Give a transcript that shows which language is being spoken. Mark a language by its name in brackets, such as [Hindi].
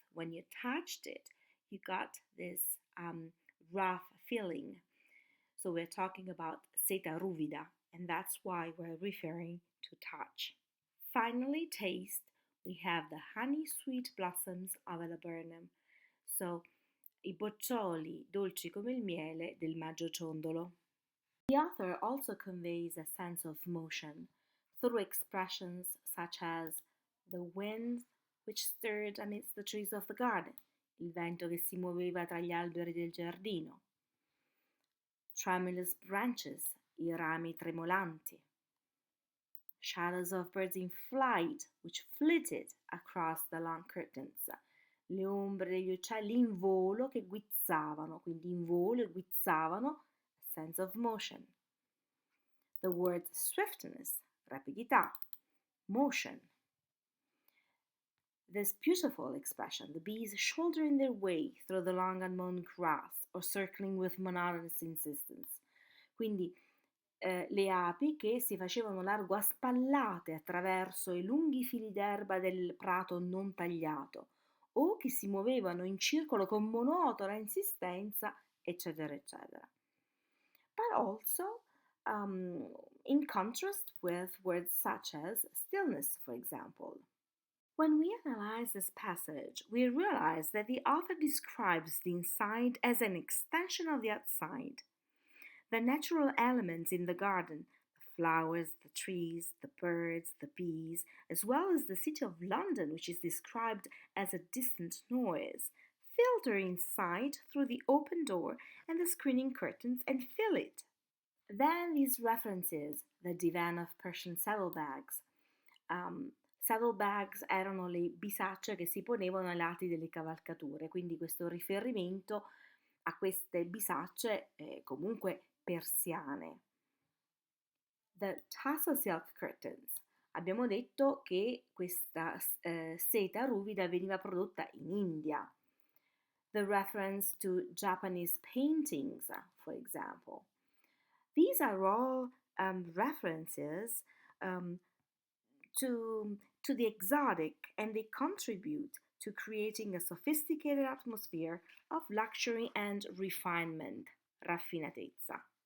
[English] When you touched it, you got this rough feeling. So we're talking about seta ruvida, and that's why we're referring to touch. Finally, taste, we have the honey sweet blossoms of a laburnum. [Italian] So i boccioli dolci come il miele del maggio ciondolo. [English] The author also conveys a sense of motion through expressions such as the wind which stirred amidst the trees of the garden, il vento che si muoveva tra gli alberi del giardino, tremulous branches, i rami tremolanti, shadows of birds in flight which flitted across the long curtains, le ombre degli uccelli in volo che guizzavano, quindi in volo e guizzavano, sense of motion. The word swiftness, rapidità, motion. This beautiful expression, the bees shouldering their way through the long unmown grass or circling with monotonous insistence. [Italian] Quindi le api che si facevano largo a spallate attraverso i lunghi fili d'erba del prato non tagliato o che si muovevano in circolo con monotona insistenza, eccetera, eccetera. [English] But also in contrast with words such as stillness, for example. When we analyze this passage, we realize that the author describes the inside as an extension of the outside. The natural elements in the garden, the flowers, the trees, the birds, the bees, as well as the city of London, which is described as a distant noise, filter inside through the open door and the screening curtains and fill it. Then these references, the divan of Persian saddlebags. [Italian] Saddlebags erano le bisacce che si ponevano ai lati delle cavalcature, quindi questo riferimento a queste bisacce comunque persiane. The tassel silk curtains. Abbiamo detto che questa seta ruvida veniva prodotta in India. [English] The reference to Japanese paintings, for example. These are all references to the exotic, and they contribute to creating a sophisticated atmosphere of luxury and refinement, raffinatezza.